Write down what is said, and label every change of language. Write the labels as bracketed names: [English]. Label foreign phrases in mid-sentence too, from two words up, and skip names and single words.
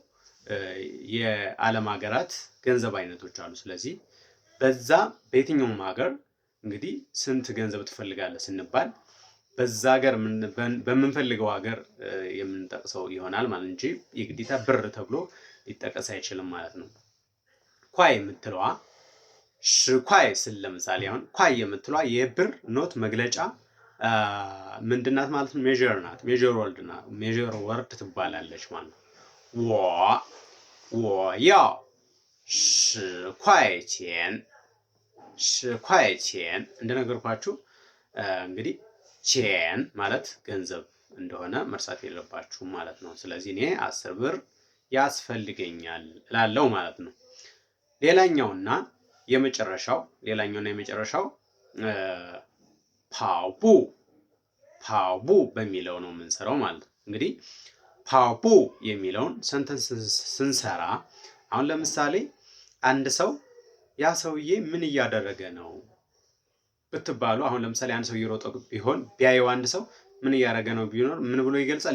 [Amharic] የዓለም ሀገራት ገንዘብ አይነቶች አሉ። ስለዚህ በዛ በየትኛውም ሀገር እንግዲህ ስንት ገንዘብ ትፈልጋለህ ስንባል በዛ ሀገር በምንፈልገው ሀገር የምንጠቅሰው ይሆናል ማለት እንጂ የግዴታ ብር ተብሎ ሊጠቀስ አይችልም ማለት ነው። ኳይ የምትለዋ ሽኳይ ስል ለምሳሌ አሁን ኳይ የምትለዋ የብር ኖት መግለጫ ምንድናት ማለት ነው? ሜዥር ናት። [English] measure word [Amharic] ትባላለች ማለት ነው። [Chinese] 我要10块钱 10块钱 [Amharic] እንደነገርኳችሁ እንግዲህ ቼን ማለት ገንዘብ እንደሆነ መርሳት የለባችሁም ማለት ነው። ስለዚህ እኔ 10 ብር ያስፈልገኛል እላለሁ ማለት ነው። ሌላኛውና የመጨረሻው ፓውቡ በሚለው ነው የምንሰራው ማለት ነው። እንግዲህ ፓውቡ የሚለውን ሰንተንስ ስንሰራ አሁን ለምሳሌ አንድ ሰው ያ ሰውዬ ምን እያደረገ ነው ብትባሉ አሁን ለምሳሌ አንድ ሰው እየሮጠ ቢሆን ቢያየው አንድ ሰው ምን እያደረገ ነው ቢኖር ምን ብሎ ይገልጻል?